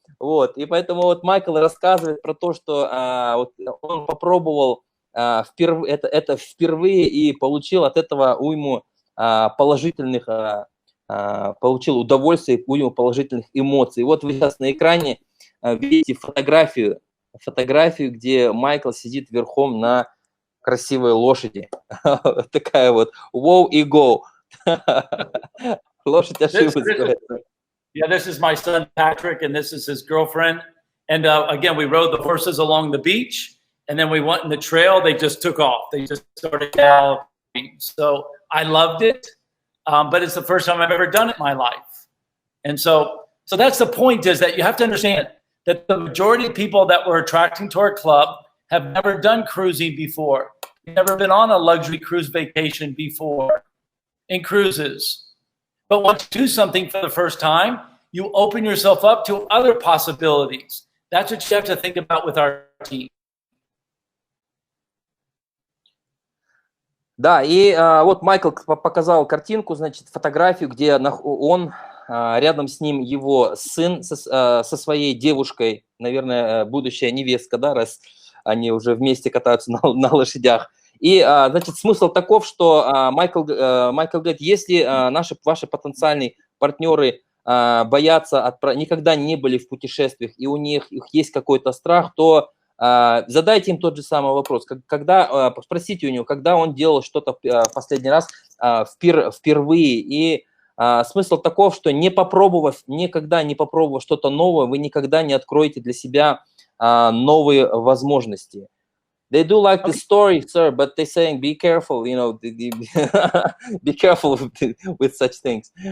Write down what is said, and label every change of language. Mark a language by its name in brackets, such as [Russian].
[Russian] Вот, и поэтому вот Майкл рассказывает про то, что он попробовал это впервые и получил от этого уйму положительных, получил удовольствие, уйму положительных эмоций. Вот вы сейчас на экране видите фотографию, где Майкл сидит верхом на красивой лошади. Такая вот wow и go. Лошадь ошиблась. [English] Yeah, this is my son Patrick, and this is his girlfriend. And again, we rode the horses along the beach. And then we went in the trail. They just took off. They just started galloping. So I loved it, but it's the first time I've ever done it in my life. And so that's the point, is that you have to understand that the majority of people that we're attracting to our club have never done cruising before. Never been on a luxury cruise vacation before in cruises. But once you do something for the first time, you open yourself up to other possibilities. That's what you have to think about with our team. [Russian] Да, и вот Майкл показал картинку, значит, фотографию, где он, рядом с ним его сын со своей девушкой, наверное, будущая невестка, да, раз они уже вместе катаются на лошадях. И, значит, смысл таков, что Майкл говорит, если ваши потенциальные партнеры боятся, никогда не были в путешествиях, и у них есть какой-то страх, то задайте им тот же самый вопрос. Спросите у него, когда он делал что-то в последний раз впервые. И смысл таков, что никогда не попробовав что-то новое, вы никогда не откроете для себя новые возможности. [English] They do like the story, sir, but they're saying, be careful, be careful with such things.